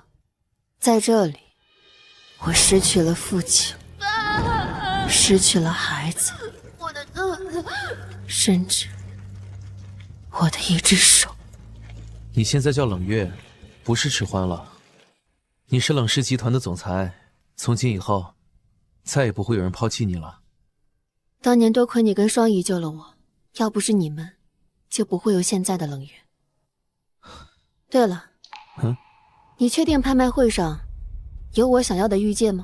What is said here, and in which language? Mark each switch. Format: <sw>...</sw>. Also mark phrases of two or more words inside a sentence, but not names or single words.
<zh>在這裡，我失去了父親，失去了孩子，我的肚子，甚至我的一隻手。你現在叫冷月，不是遲歡了。你是冷氏集團的總裁，從今以後，再也不會有人拋棄你了。當年多虧你跟雙姨救了我，要不是你們，就不會有現在的冷月。對了，你確定拍賣會上有我想要的玉戒嗎？</zh>